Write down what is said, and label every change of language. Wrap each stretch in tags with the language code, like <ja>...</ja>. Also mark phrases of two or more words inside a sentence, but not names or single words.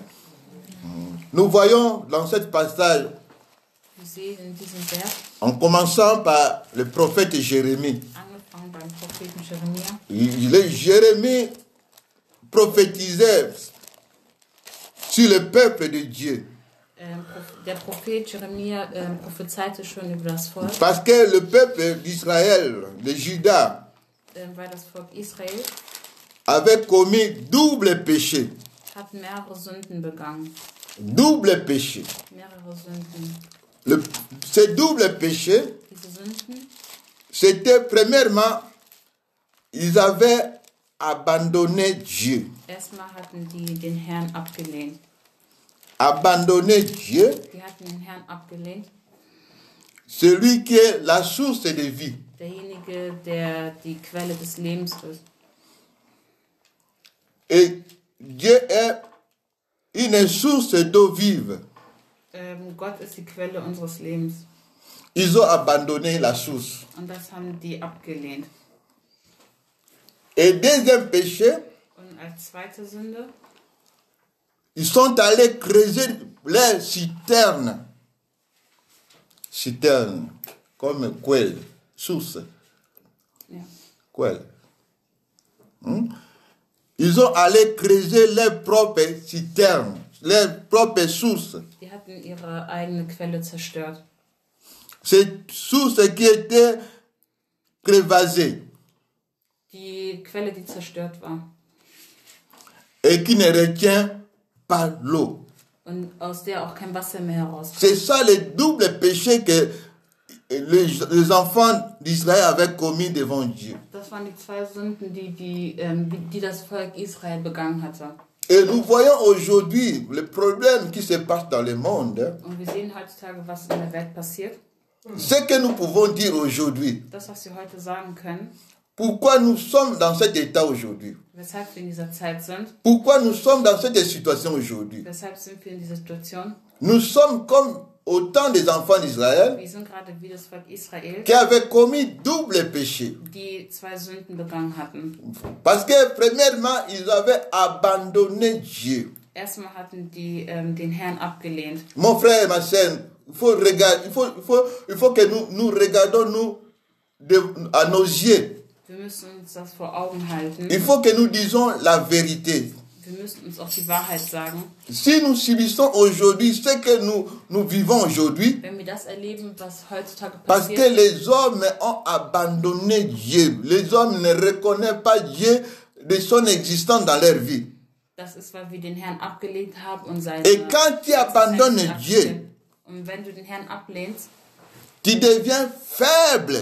<fr>Nous voyons dans ce passage, en commençant par le prophète Jérémie,</fr> <de>beim Propheten Jeremia.</de> <fr>Jérémie prophétisait sur le peuple de Dieu.</fr> <de>Der Prophet Jeremia prophezeite schon über das Volk,</de> <fr>Parce que le peuple d'Israël, de Juda,</fr> <de>weil das Volk Israel</de> <fr>avait commis double péché.</fr> <de>hat mehrere Sünden begangen.</de> <fr>Double péché.</fr> <de>Mehrere Sünden.</de> <fr>Ce double péché,</fr> <de>Diese Sünden,</de> <fr>c'était premièrement, ils avaient abandonné Dieu.</fr> <de>erstmal hatten die den Herrn abgelehnt.</de> <fr>Abandonné Dieu,</fr> <de>Die hatten den Herrn abgelehnt.</de> <fr>celui qui est la source de vie.</fr> <de>Derjenige, der die Quelle des Lebens ist.</de> <fr>Et Dieu est une source d'eau vive.</fr> <de>Gott ist die Quelle unseres Lebens.</de> <fr>Ils ont abandonné la source.</fr> <de>Und das haben die abgelehnt.</de> <fr>Et deuxième péché,</fr> <de>Und als zweite Sünde,</de> <fr>ils sont allés creuser les citernes. Citernes, comme quelle, source, ja, quelle. Ils ont allé creuser leurs propres citernes, leurs propres sources.</fr> <de>die hatten ihre eigene Quelle zerstört.</de> <fr>Ces sources qui étaient crevassées</fr> <de>Die Quelle, die zerstört war.</de> <fr>et qui ne retient pas l'eau.</fr> <de>Und aus der auch kein Wasser mehr herauskommt.</de> <fr>C'est ça le double péché que les enfants d'Israël avaient commis devant Dieu.</fr> <de>Das waren die zwei Sünden, die das Volk Israel begangen hatte.</de> <fr>Et nous voyons aujourd'hui le problème qui se passe dans le monde.</fr> <de>Und wir sehen heutzutage, was in der Welt passiert.</de> <fr>Ce que nous pouvons dire aujourd'hui,</fr> <de>Das, was wir heute sagen können,</de> <fr>pourquoi nous sommes dans cet état aujourd'hui,</fr> <de>weshalb wir in dieser Zeit sind,</de> <fr>pourquoi nous sommes dans cette situation aujourd'hui.</fr> <de>weshalb sind wir in dieser Situation.</de> <fr>Nous sommes comme autant des enfants d'Israël</fr> <de>Wir sind gerade wie das Volk Israel,</de> <fr>qui avaient commis double péché.</fr> <de>die zwei Sünden begangen hatten.</de> <fr>Parce que premièrement, ils avaient abandonné Dieu.</fr> <de>Erstmal hatten die den Herrn abgelehnt.</de> <fr>Mon frère et ma sœur, il faut que nous regardons à nos yeux.</fr> <de>Wir müssen uns das vor Augen halten.</de> <fr>Il faut que nous disons la vérité.</fr> <de>Wir müssen uns auch die Wahrheit sagen.</de> <fr>Si nous subissons aujourd'hui ce que nous vivons aujourd'hui,</fr> <de>Wenn wir das erleben, was heutzutage</de> <fr>parce que</fr> <de>passiert,</de> <fr>les hommes ont abandonné Dieu, les hommes ne reconnaissent pas Dieu de son existence dans leur vie.</fr> <de>das ist, weil wir den Herrn abgelehnt haben und seine</de> <fr>Et quand tu abandonnes</fr> <de>Existenz</de> <fr>Dieu,</fr> <de>ablehnen. Und wenn du den Herrn ablehnst,</de> <fr>tu deviens faible,</fr>